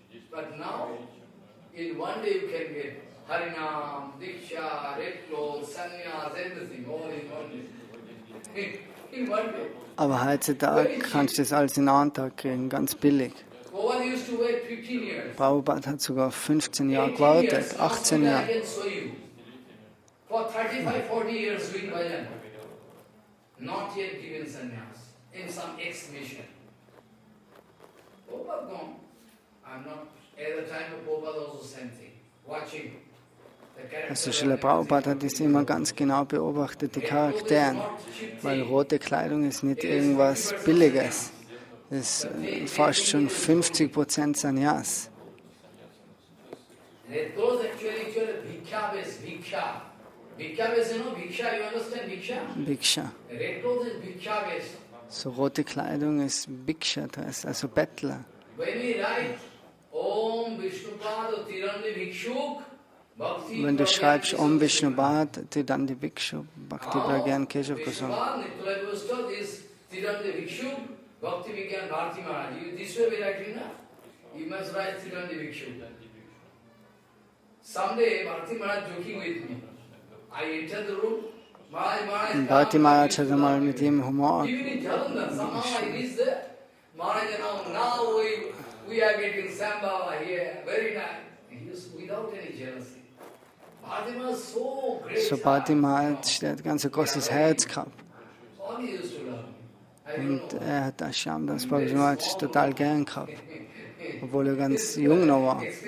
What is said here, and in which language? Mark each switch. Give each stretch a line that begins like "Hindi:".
English: But now, in one day you can get Harinam, Diksha, red clothes, sannyas, everything, all in one day. In one day.
German: Aber heutzutage kannst du das alles in einem Tag kriegen, ganz billig.
English: Prabhupada used to wait 15 years.
German: Prabhupada hat sogar 15 Jahre gewartet, 18 Jahre.
English: For 35, 40 years doing bhajan, not yet given sannyas, in some ex-mission. Prabhupada gone. I'm not, at the time of Prabhupada also same thing, watching.
German: Also Srila Prabhupada hat das immer ganz genau beobachtet, die Charaktere, weil rote Kleidung ist nicht irgendwas Billiges. Das ist fast schon 50% Sannyas.
English: Red clothes actually bhiksha. Bhiksha base, you know, bhiksha, you understand bhiksha? Bhiksha. Red clothes is bhiksha base.
German: So rote Kleidung ist Bhiksha, also Bettler.
English: When we write, Om Vishnupada Tirandi Bhikshuk, Bhakti
German: Wenn du schreibst Om Vishnupad, Tirandi Bhikshu, Bhakti Pragyan Keshav Goswami.
English: Vishnupada is Tirandi Bhikshuk, Bhakti Vigyan Bharati Maharaj. This way we write enough. You must write Tirandi Bhikshuk. Someday Bharati Maharaj joking with me. I entered the room.
German: Bharati Maharaj hat einmal mit ihm Humor.
English: Even in Jalandhar, somehow I reached there. Maharaj, now we are getting Sambhava here, very nice. He was without any jealousy. Bharati Maharaj so great.
German: So Bharati Maharaj, der hat ganz ein großes Herz gehabt.
English: All he used to love me.
German: Und er hat das Shamdas Bharati Maharaj total gern gehabt, obwohl er ganz jung noch war.